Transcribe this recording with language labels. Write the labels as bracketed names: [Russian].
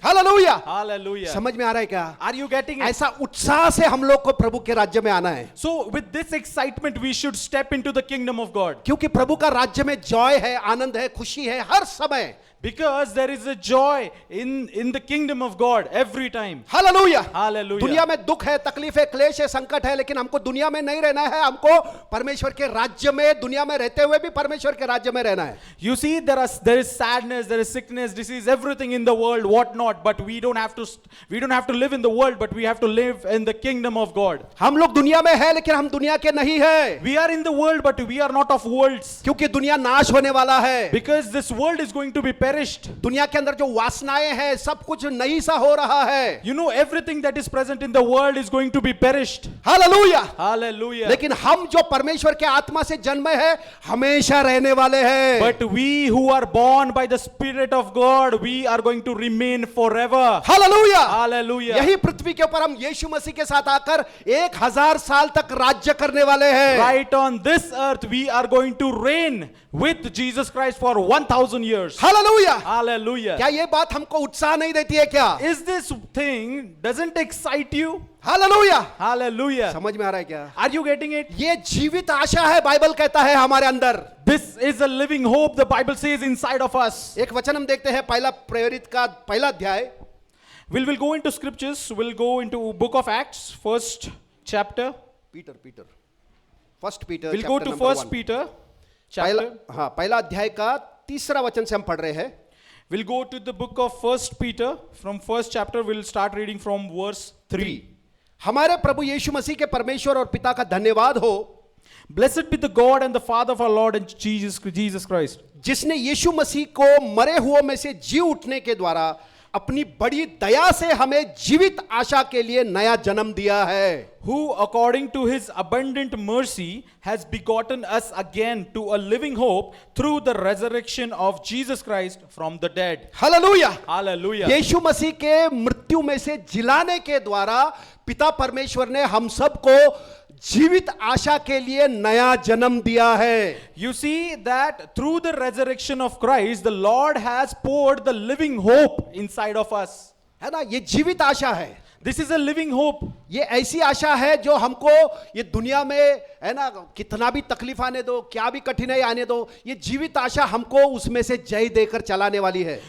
[Hindi] Hallelujah. [English] Hallelujah. [Hindi] समझ में आ रहा है क्या? [English] Are you getting it? [Hindi] ऐसा उत्साह से हम लोग को प्रभु के राज्य में आना है, [English] So with this excitement we should step into the kingdom of God. [Hindi] क्योंकि प्रभु का राज्य में जॉय है, आनंद है, खुशी है हर समय। [English] Because there is a joy in the kingdom of God every time. [Hindi] Hallelujah. [English] Hallelujah. [Hindi] दुनिया में दुख है, तकलीफ है, क्लेश है, संकट है, लेकिन हमको दुनिया में नहीं रहना है, हमको परमेश्वर के राज्य में, दुनिया में रहते हुए भी परमेश्वर के राज्य में रहना है। [English] You see, there is sadness, there is sickness, disease, everything in the world, what not. But we don't have to live in the world, but we have to live in the kingdom of God. [Hindi] हम लोग दुनिया में है लेकिन हम दुनिया के नहीं है, [English] We are in the world, but we are not of worlds. [Hindi] क्योंकि दुनिया नाश होने वाला है। [English] Because this world is going to be perished. [Hindi] दुनिया के अंदर जो वासनाएं हैं सब कुछ नहीं सा हो रहा है। [English] You know, everything that is present in the world is going to be perished. [Hindi] Hallelujah. [English] Hallelujah. [Hindi] लेकिन हम जो परमेश्वर के आत्मा से जन्मे हैं हमेशा रहने वाले हैं। [English] But we who are born by the Spirit of God, we are going to remain forever. [Hindi] Hallelujah. [English] Hallelujah. [Hindi] यही पृथ्वी के ऊपर हम यीशु मसीह के साथ आकर 1000 साल तक राज्य करने वाले हैं। [English] Right on this earth, we are going to reign with Jesus Christ for 1000 years. [Hindi] Hallelujah. [English] Hallelujah. [Hindi] क्या ये बात हमको उत्साह नहीं देती है क्या? [English] Is this thing doesn't excite you? [Hindi] Hallelujah. [English] Hallelujah. [Hindi] समझ में आ रहा है क्या? [English] Are you getting it? [Hindi] ये जीवित आशा है, बाइबल कहता है हमारे अंदर। [English] This is a living hope, the Bible says, inside of us. [Hindi] एक वचन हम देखते हैं पहला प्रेरित का पहला अध्याय। [English] We'll go into scriptures. We'll go into book of Acts, first chapter. Peter first Peter We'll go to first Peter [Hindi] पहला [English] chapter. [Hindi] हाँ पहला अध्याय का तीसरा वचन से हम पढ़ रहे हैं। [English] We'll go to the book of first Peter. From first chapter, we'll start reading from verse 3. [Hindi] हमारे प्रभु यीशु मसीह के परमेश्वर और पिता का धन्यवाद हो, [English] Blessed be the God and the Father of our Lord and Jesus Christ, [Hindi] जिसने यीशु मसीह को मरे हुओं में से जी उठने के द्वारा अपनी बड़ी दया से हमें जीवित आशा के लिए नया जन्म दिया है। [English] who according to his abundant mercy has begotten us again to a living hope through the resurrection of Jesus Christ from the dead. [Hindi] Hallelujah. [English] Hallelujah. [Hindi] यीशु मसीह के मृत्यु में से जिलाने के द्वारा पिता परमेश्वर ने हम सबको जीवित आशा के लिए नया जन्म दिया है। [English] You see that through the resurrection of Christ, the Lord has poured the living hope inside of us. [Hindi] है ना, ये जीवित आशा है। [English] This is a living hope. [Hindi] ये ऐसी आशा है जो हमको ये दुनिया में है ना कितना भी तकलीफ आने दो, क्या भी कठिनाई आने दो, ये जीवित आशा हमको उसमें से जय देकर चलाने वाली है।